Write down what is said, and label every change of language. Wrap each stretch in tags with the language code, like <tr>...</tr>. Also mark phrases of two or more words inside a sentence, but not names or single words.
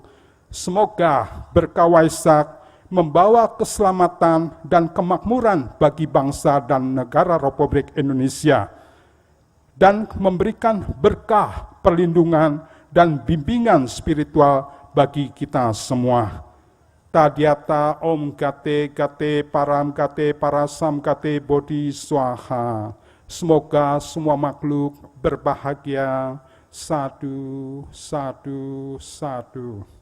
<id>Semoga berkah Waisak membawa keselamatan dan kemakmuran bagi bangsa dan negara Republik Indonesia, dan memberikan berkah, perlindungan, dan bimbingan spiritual bagi kita semua.</id> <sa>Tadyata Om Gate Gate Param Gate Parasam Gate Bodhi Swaha.</sa> <id>Semoga semua makhluk berbahagia.</id> <sa>Sadu, sadu, sadu.</sa>